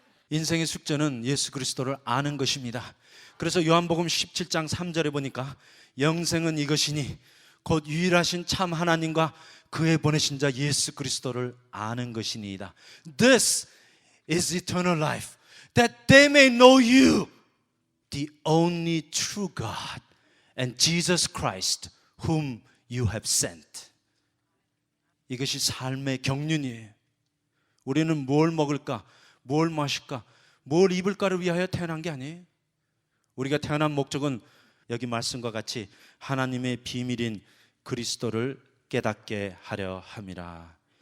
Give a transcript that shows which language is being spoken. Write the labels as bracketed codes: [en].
[ko] 인생의 숙제는 예수 그리스도를 아는 것입니다. 그래서 요한복음 17장 3절에 보니까 영생은 이것이니 곧 유일하신 참 하나님과 그의 보내신 자 예수 그리스도를 아는 것이니이다. [en] This is eternal life, that they may know you, the only true God, and Jesus Christ, whom you have sent. [ko] 이것이 삶의 경륜이에요. 우리는 뭘 먹을까, 뭘 마실까, 뭘 입을까를 위하여 태어난 게 아니에요. 우리가 태어난 목적은 여기 말씀과 같이 하나님의 비밀인 그리스도를 깨닫게 하려 함이라.